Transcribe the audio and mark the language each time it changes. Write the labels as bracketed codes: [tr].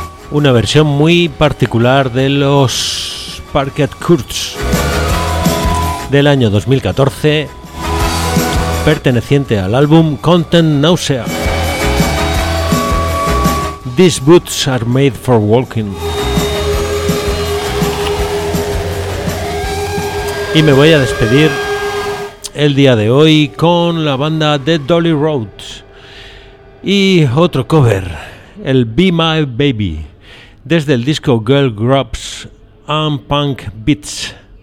[es] Una versión muy particular de los Parquet Courts del año 2014, perteneciente al álbum Content Nausea. [en] These boots are made for walking. [es] Y me voy a despedir el día de hoy con la banda de Dolly Road y otro cover, el Be My Baby, desde el disco Girl Groups and Punk Beats.